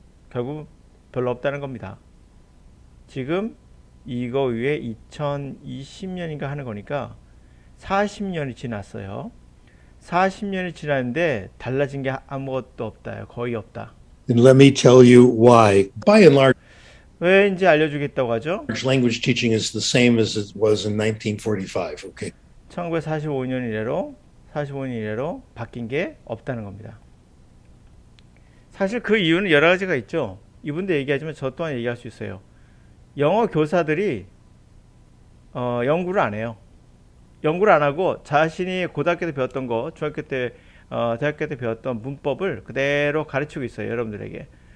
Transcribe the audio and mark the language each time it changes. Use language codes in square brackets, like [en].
[ko] 결국 별로 없다는 겁니다. 지금 이거 위에 2020년인가 하는 거니까 40년이 지났어요. 40년이 지났는데 달라진 게 아무것도 없다. 거의 없다. [en] And let me tell you why. By and large, [ko] 왜인지 알려주겠다고 하죠. [en] language teaching is the same as it was in 1945. Okay. [ko] 1945년 이래로 45년 이래로 바뀐 게 없다는 겁니다. 사실 그 이유는 여러 가지가 있죠. 이분도 얘기하지만 저 또한 얘기할 수 있어요. 영어 교사들이 연구를 안 해요. 연구를 안 하고 자신이 고등학교 때 배웠던 거, 중학교 때, 대학교 때 배웠던 문법을 그대로 가르치고 있어요. 여러분들에게.